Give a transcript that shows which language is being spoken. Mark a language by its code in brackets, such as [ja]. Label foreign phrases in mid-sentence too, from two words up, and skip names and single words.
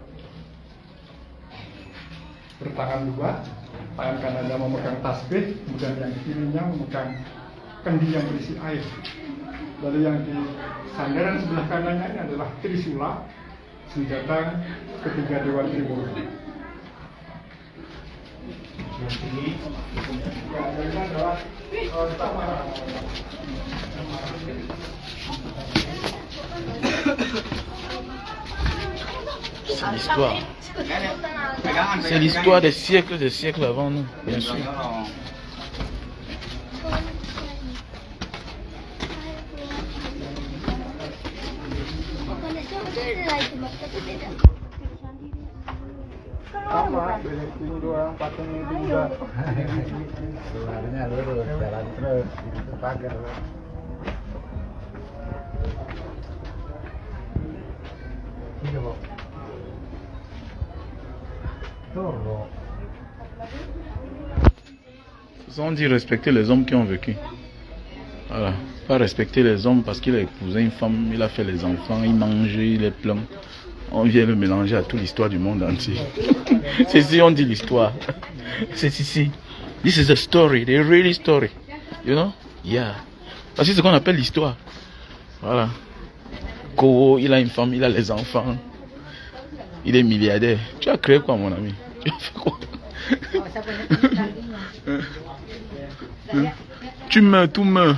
[id] Bertangan dua, tangan kanannya memegang tasbih, kemudian yang kirinya memegang kendi yang berisi air. Lalu yang di sandaran sebelah kanannya ini adalah Trisula, senjata ketiga Dewa Tribhuwan. [fr] C'est l'histoire. C'est l'histoire des siècles avant nous, bien sûr. [id] Sama, ini doang, patungnya itu juga. Luarnya lurus, jalan terus, itu pagar. Iya, Bok. Tuh, Bok. [fr] On dit respecter les hommes qui ont vécu. Voilà. Pas respecter les hommes parce qu'il a épousé une femme, il a fait les enfants, il mange, il est plein. On vient le mélanger à toute l'histoire du monde entier. C'est ici on dit l'histoire. C'est ici. [en] This is a story, the real story. You know? Yeah. [fr] Parce que c'est ce qu'on appelle l'histoire. Voilà. Koro, il a une femme, il a les enfants. Il est milliardaire. Tu as créé quoi, mon ami? Tu as fait quoi? Tu meurs, tout meurt.